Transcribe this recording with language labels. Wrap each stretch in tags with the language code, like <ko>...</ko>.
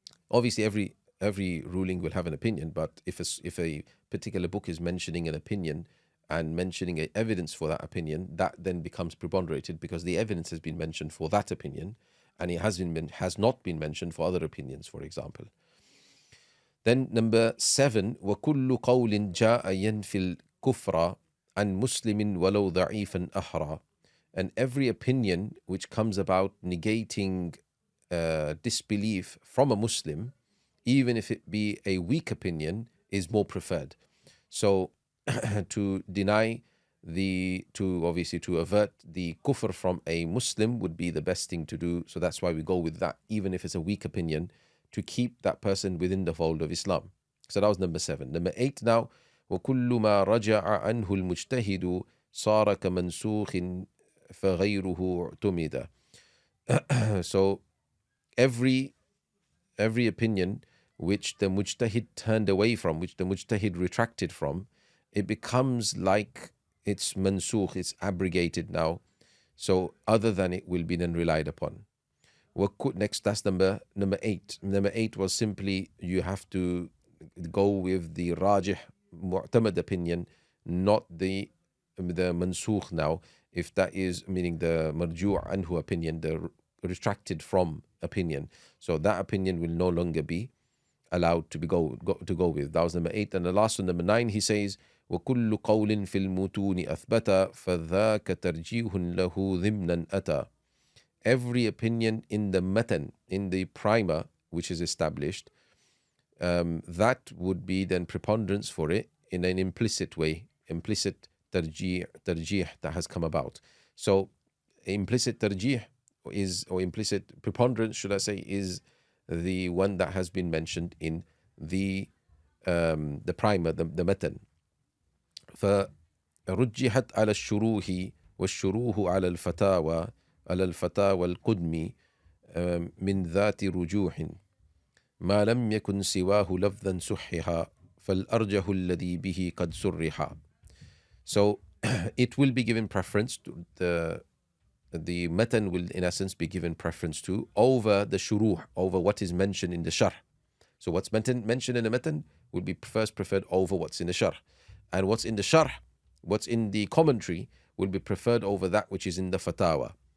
<en>Obviously every ruling will have an opinion, but if a particular book is mentioning an opinion and mentioning evidence for that opinion, that then becomes preponderated because the evidence has been mentioned for that opinion, and it has not been mentioned for other opinions, for example. Then number 7,</en> <ar>وَكُلُّ قَوْلٍ جَاءَ يَنْفِي الْكُفْرَ عَنْ مُسْلِمٍ وَلَوْ ضَعِيفًا أَحْرَى.</ar> <en>And every opinion which comes about negating disbelief from a Muslim, even if it be a weak opinion, is more preferred. So to deny to avert the kufr from a Muslim would be the best thing to do. So that's why we go with that, even if it's a weak opinion, to keep that person within the fold of Islam. So that was number 7. Number 8 now,</en> <ar>وَكُلُّ مَا رَجَعَ عَنْهُ الْمُجْتَهِدُ صَارَ كَمَنْسُوخٍ فَغَيْرُهُ اعْتُمِدَ.</ar> <en>So every opinion which the mujtahid turned away from, which the mujtahid retracted from, it becomes like it's mansukh, it's abrogated now. So other than it will be then relied upon. Next, that's number 8. Number 8 was simply you have to go with the rajih mu'tamad opinion, not the mansukh now. If that is meaning the marju' anhu opinion, the retracted from opinion. So that opinion will no longer be allowed to go with. That was number 8. And the last one, number 9, he says,</en> <ar>وَكُلُّ قَوْلٍ فِي الْمُتُونِ أَثْبَتَ فَذَاكَ تَرْجِيهٌ لَهُ ضِمْنًا أَتَى.</ar> <en>Every opinion in the matan, in the primer, which is established, that would be then preponderance for it in an implicit way, implicit tarjih that has come about. So implicit tarjih is, or implicit preponderance, should I say, is the one that has been mentioned in the primer, the matan.</en> <ar>فَرُجِّحَتْ عَلَى الشُّرُوحِ وَالشُّرُوحُ عَلَى الْفَتَاوَى الْقُدْمِ من ذات رجوح ما لم يكن سواه لفظا صححا فالأرجح الذي به قد صرحا.</ar> <en>So it will be given preference to the matan will in essence be given preference to over the shuruh, over what is mentioned in the sharh. So what's mentioned in the matan will be first preferred over what's in the sharh, and what's in the sharh, what's in the commentary, will be preferred over that which is in the fatawa.</en>